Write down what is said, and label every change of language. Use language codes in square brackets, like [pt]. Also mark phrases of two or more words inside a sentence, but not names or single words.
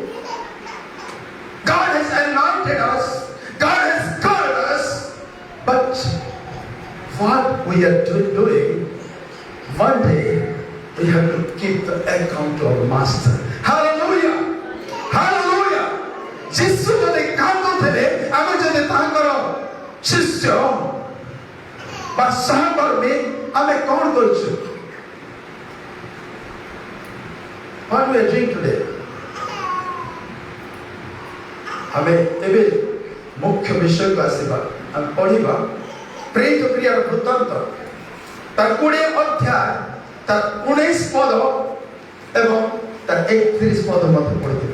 [en] God has anointed us. God has called us. But what we are doing, one day we have to keep the account to our Master. [or] Hallelujah! Hallelujah! Jesus ଯଦି କାନ୍ଦୁଥିଲେ ଆମେ ଯଦି ତାଙ୍କର ଶିଷ୍ୟ ବା ସହକର୍ମୀ ଆମେ କ'ଣ କରୁଛୁ? [en] What we are doing today? [or] ଆମେ ଏବେ ମୁଖ୍ୟ ବିଷୟକୁ ଆସିବା। ଆମେ ପଢିବା ପ୍ରେରିତ କ୍ରିୟାର ବୃତ୍ତାନ୍ତ ତାର 20 ଅଧ୍ୟାୟ ତାର 19 ପଦ ଏବଂ ତାର 31 ପଦ ମଧ୍ୟ ପଢିଥିବେ।